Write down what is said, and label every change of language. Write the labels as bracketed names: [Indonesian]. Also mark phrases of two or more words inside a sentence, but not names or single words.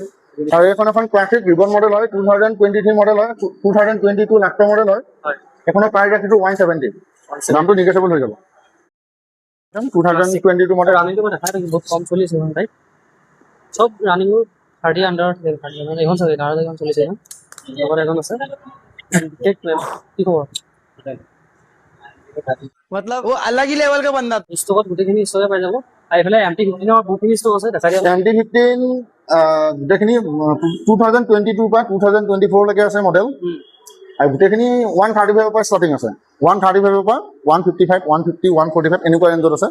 [Assamese] আৰু এখন ক্লাছিক ৰিবন মডেল হয় 2023 মডেল হয় 2022 লাষ্টৰ মডেল হয় এখনৰ প্ৰাইস ৰাখিছো 170 দামটো নেগোচিয়েবল হৈ যাব 2022 মডেল ৰানিংটো মই দেখাই থাকি বহুত কম চলিছে এখন তাই সব ৰানিং 30 আন্ডাৰ 30 এখন চলি 11 এখন চলিছে লগত এখন আছে কি খবৰ [Hindi] मतलब वो अलग ही लेवल का बंदा [Assamese] ষ্টকত গোটেইখিনি ষ্টকে পাই যাব আৰু এইফালে MT15 ৰ বহুতখিনি ষ্টক আছে দেখা দিয়া MT15 গোটেইখিনি 2022 পৰা 2024 লৈকে আছে মডেল আৰু গোটেইখিনি 135 পৰা ষ্টাৰ্টিং আছে 135 পৰা 155 150 145 এনেকুৱা ৰেঞ্জত আছে